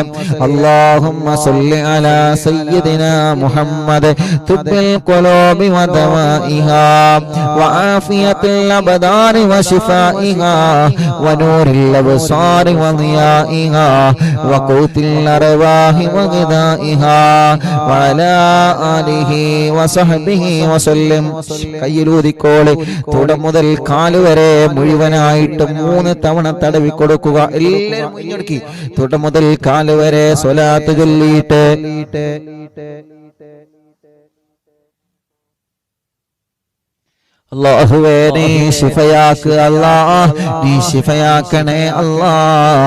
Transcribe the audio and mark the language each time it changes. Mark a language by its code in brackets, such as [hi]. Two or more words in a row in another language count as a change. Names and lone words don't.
[ar] اللهم صل على سيدنا محمد طب القلوب ودوائها وعافية الأبدان وشفائها ونور الأبصار وضيائها وقوت الأرواح وغذائها وعلى آله وصحبه وسلم. [ml] കയ്യിലൂതിക്കോളെ തുടം മുതൽ കാല് വരെ മുഴുവനായിട്ടും 3 തവണ തടവി കൊടുക്കുക. എല്ലാവരും മുന്നോക്കി തുടം മുതൽ കാല് വരെ സ്വലാത്ത് ചൊല്ലിയിട്ട് അല്ലാഹുവേ നീ ശിഫയാക്ക് അല്ലാഹ്, നീ ശിഫയാക്കണേ അല്ലാഹ്.